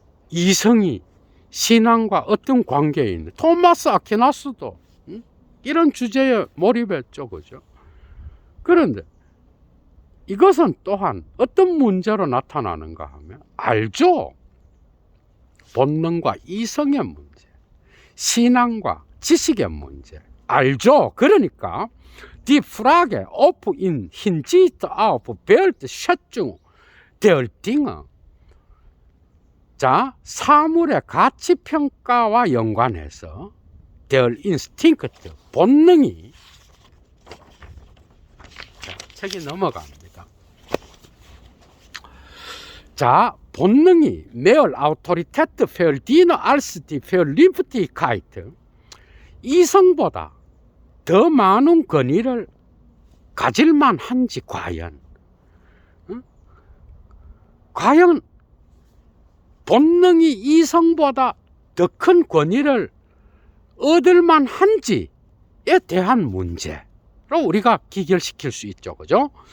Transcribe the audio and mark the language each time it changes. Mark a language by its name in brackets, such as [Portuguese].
[Korean] 이성이 신앙과 어떤 관계에 있는, 토마스 아퀴나스도 이런 주제에 몰입했죠. 그죠? 그런데 이것은 또한 어떤 문제로 나타나는가 하면, 알죠? 본능과 이성의 문제, 신앙과 지식의 문제. 알죠? 그러니까 [German] Die Frage ob in Hinsicht auf Wertschätzung der Dinge, [Korean] 자, 사물의 가치 평가와 연관해서 [German] der Instinct, [Korean] 본능이, 자, 책이 넘어갑니다. 자, 본능이 [German] mehr Autorität verdienen als die Vernünftigkeit, [Korean] 이성보다 더 많은 권위를 가질만 한지 과연, 과연 본능이 이성보다 더 큰 권위를 얻을만 한지에 대한 문제로 우리가 기결시킬 수 있죠. 그죠?